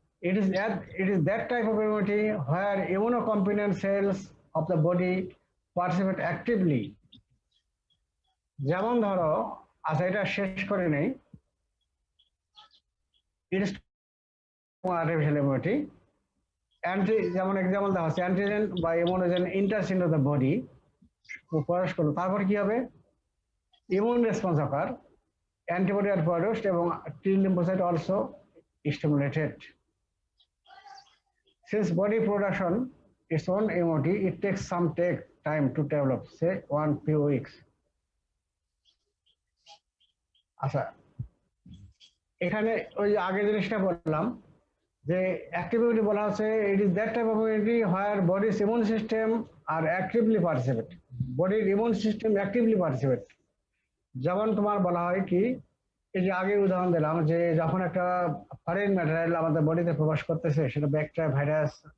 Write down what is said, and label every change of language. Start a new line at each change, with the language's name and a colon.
English: It is that type of immunity where immunocompetent cells of the body participate actively.
Bangla: যেমন ধরো, আচ্ছা এটা শেষ করে নেই।
English: It is artificial immunity.
Bangla: যেমন এক্সাম্পল দেওয়া হচ্ছে,
English: antigen বা immunogen enters into the body,
Bangla: প্রবেশ করলো, তারপর কি হবে,
English: Immune response occur, antibody are produced এবং T lymphocyte also stimulated. Since body production its own immunity, it takes some time to develop, say 1-2 weeks.
Bangla: আচ্ছা, এখানে ওই আগের জিনিসটা বললাম যে অ্যাক্টিভ ইমিউনিটি বলা হচ্ছে,
English: It is that type of immunity where body's immune system are actively participate.
Bangla: বডির ইমিউন সিস্টেম অ্যাক্টিভলি পার্টিসিপেট। যেমন তোমার বলা হয় কি, এই যে আগে উদাহরণ দিলাম যে যখন একটা ফরেন ম্যাটেরিয়াল আমাদের বডিতে প্রবেশ করতেছে, সেটা ব্যাকটেরিয়া, ভাইরাস